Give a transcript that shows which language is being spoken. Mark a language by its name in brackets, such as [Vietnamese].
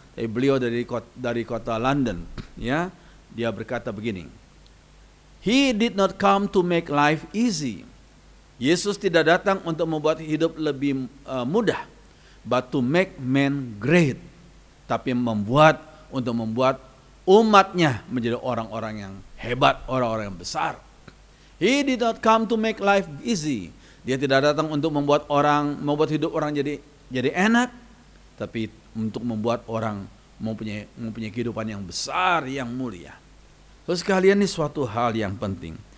[Indonesian] Beliau dari kota London, ya, dia berkata begini, [English] He did not come to make life easy. [Indonesian] Yesus tidak datang untuk membuat hidup lebih mudah, [English] but to make men great. [Indonesian] Tapi untuk membuat umatnya menjadi orang-orang yang hebat, orang-orang yang besar. [English] He did not come to make life easy. [Indonesian] Dia tidak datang untuk membuat hidup orang jadi enak, tapi untuk membuat orang mempunyai kehidupan yang besar, yang mulia. So sekalian, ini suatu hal yang penting.